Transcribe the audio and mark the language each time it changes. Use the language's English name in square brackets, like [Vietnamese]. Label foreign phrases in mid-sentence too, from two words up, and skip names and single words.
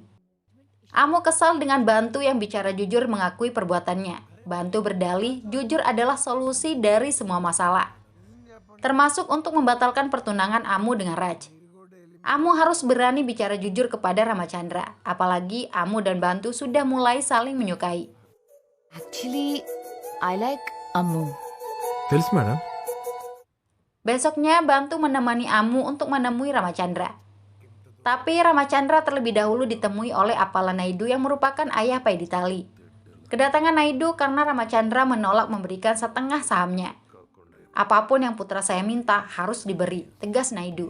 [Indonesian] Amu kesal dengan Bantu yang bicara jujur mengakui perbuatannya. Bantu berdalih, jujur adalah solusi dari semua masalah. Termasuk untuk membatalkan pertunangan Amu dengan Raj. Amu harus berani bicara jujur kepada Ramachandra. Apalagi Amu dan Bantu sudah mulai saling menyukai. [English] Actually, I like Amu. [Telugu] తెలుసు మేడం. [Indonesian] Besoknya Bantu menemani Amu untuk menemui Ramachandra. Tapi Ramachandra terlebih dahulu ditemui oleh Appala Naidu yang merupakan ayah Paiditali. Kedatangan Naidu karena Ramachandra menolak memberikan setengah sahamnya. Apapun yang putra saya minta harus diberi, tegas Naidu.